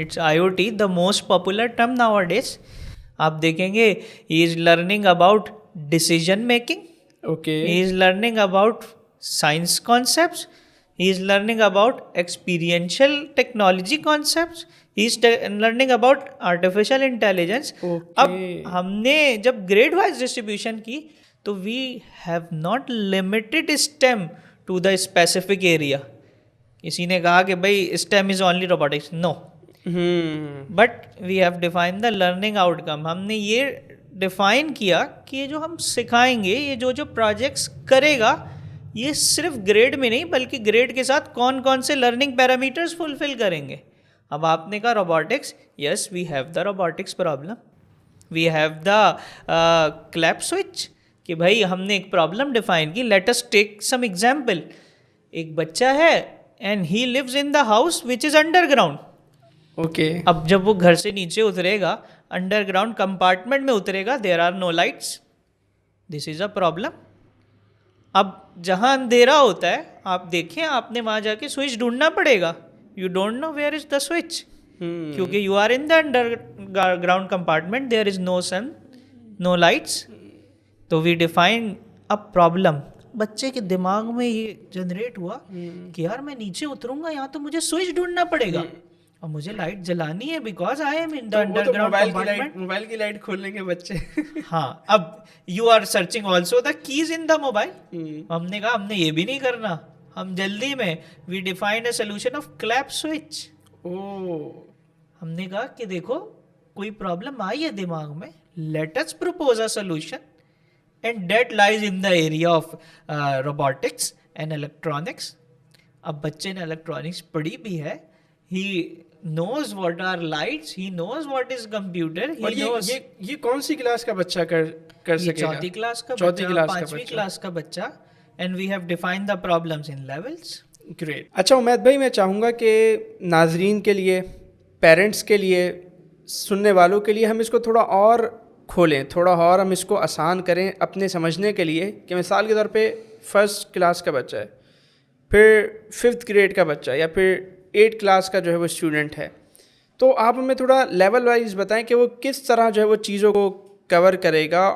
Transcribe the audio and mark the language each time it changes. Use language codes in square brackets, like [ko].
[en] It's IoT, the most popular term nowadays. [ur] آپ دیکھیں گے [en] He is learning about decision making, he is learning about science concepts, he is learning about experiential technology concepts, he is learning about artificial intelligence. [ur] اب ہم نے جب grade wise distribution کی تو [en] we have not limited STEM to the specific area. [ur] کسی نے کہا کہ بھائی [en] STEM is only robotics, no. But we have defined the learning outcome. [ur] ہم نے یہ ڈیفائن کیا کہ یہ جو ہم سکھائیں گے, یہ جو پروجیکٹس کرے گا, یہ صرف گریڈ میں نہیں بلکہ گریڈ کے ساتھ کون کون سے لرننگ پیرامیٹرز فلفل کریں گے. اب آپ نے کہا robotics, [en] yes we have the robotics problem, we have the clap switch, [ur] کہ بھائی ہم نے ایک پرابلم ڈیفائن کی. [en] Let us take some example. [ur] ایک بچہ ہے [en] And he lives in the house which is underground. Okay, [ur] اب جب وہ گھر سے نیچے اترے گا, انڈر گراؤنڈ کمپارٹمنٹ میں اترے گا, [en] There are no lights, this is a problem. [ur] اب جہاں اندھیرا ہوتا ہے, آپ دیکھیں آپ نے وہاں جا کے سوئچ ڈھونڈنا پڑے گا. [en] you don't know where is the switch, [ur] کیونکہ [en] You are in the underground compartment, there is no sun, no lights. تو we define a problem. [ur] بچے کے دماغ میں یہ جنریٹ ہوا کہ یار میں نیچے اتروں گا, یہاں تو مجھے سوئچ ڈھونڈنا پڑے گا اور مجھے لائٹ جلانی ہے [en] Because I am in the underground compartment. [ur] Mobile کی لائٹ کھولیں گے بچے. ہاں, اب [en] You are searching also the keys in the mobile. [ur] ہم نے کہا ہم نے یہ بھی نہیں کرنا, ہم جلدی میں [en] We defined a solution of clap switch. [ur] ہم نے کہا کہ دیکھو کوئی پرابلم آئی ہے دماغ میں, [en] Let us propose a solution, and that lies in the area of robotics and electronics. [ur] اب بچے نے الیکٹرانکس پڑھی بھی ہے, [en] he knows what are lights, he knows what is computer, he knows. [ur] یہ کون سی کلاس کا بچہ کر سکے گا؟ چوتھی کلاس کا بچہ, پانچویں کلاس کا بچہ. [en] and we have defined the problems in levels. Great. [ur] اچھا عمید بھائی, میں چاہوں گا کہ ناظرین کے لیے, پیرنٹس کے لیے, سننے والوں کے لیے ہم اس کو تھوڑا اور کھولیں, تھوڑا اور ہم اس کو آسان کریں اپنے سمجھنے کے لیے. کہ مثال کے طور پہ فرسٹ کلاس کا بچہ ہے, پھر ففتھ گریڈ کا بچہ, یا پھر 8 کلاس کا جو ہے وہ اسٹوڈنٹ ہے, تو آپ ہمیں تھوڑا لیول وائز بتائیں کہ وہ کس طرح جو ہے وہ چیزوں کو کور کرے گا.